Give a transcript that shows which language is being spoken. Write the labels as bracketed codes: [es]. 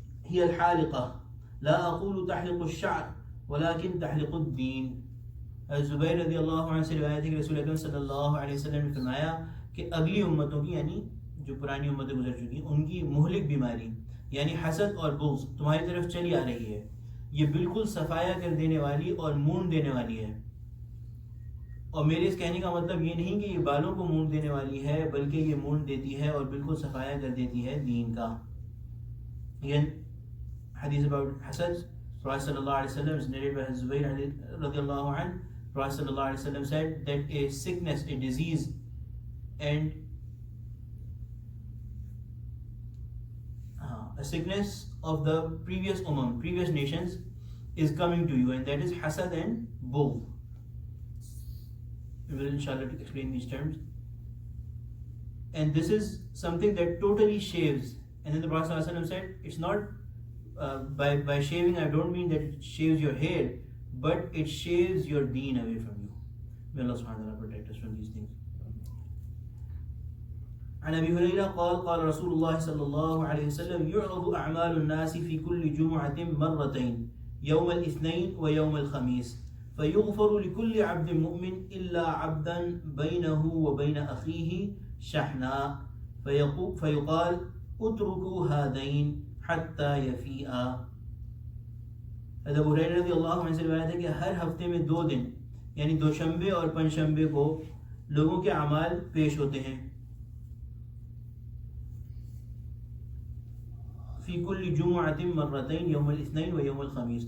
[ar] هي الحالقة لا أقول تحلق الشعر ولكن تحلق الدين. [ur] زبیر رضی اللہ عنہ سے روایت ہے کہ رسول اکرم صلی اللہ علیہ وسلم نے فرمایا کہ اگلی امتوں کی یعنی جو پرانی امتیں گزر چکی ہیں ان کی مہلک بیماری یعنی حسد اور بغض تمہاری طرف چلی آ رہی ہے، یہ بالکل صفایا کر دینے والی اور مونڈ دینے والی ہے. اور میرے اس کہنے کا مطلب یہ نہیں کہ یہ بالوں کو مونڈ دینے والی ہے، بلکہ یہ مونڈ دیتی ہے اور بالکل صفایا کر دیتی ہے دین کا. [en] Again, hadith about hasad, Prophet sallallahu alaihi wasallam is narrated by Zubayr radiallahu anhu. Prophet sallallahu alaihi wasallam said that a sickness, a disease, and a sickness of the previous previous nations is coming to you, and that is hasad and bughd. We will inshallah explain these terms. And this is something that totally shaves. And then the Prophet sallallahu alaihi wasallam said, it's not by shaving I don't mean that it shaves your hair, but it shaves your deen away from you. May Allah subhanahu wa ta'ala protect us from these things. [ar] عن أبي هريرة قال قال رسول الله صلى الله عليه وسلم يعرض أعمال الناس في كل جمعة مرتين يوم الاثنين ويوم الخميس فيغفر لكل عبد مؤمن إلا عبدا بينه وبين أخيه شحناء فيقال اتركوا هذين حتى يفيئا. [ur] ابو ہریرہ رضی اللہ عنہ سے روایت ہے کہ ہر ہفتے میں 2 دن یعنی دوشنبے اور پنجشنبے کو لوگوں کے اعمال پیش ہوتے ہیں. [ar] فی کل جمعۃ مرتین یوم الاثنین و یوم الخمیس.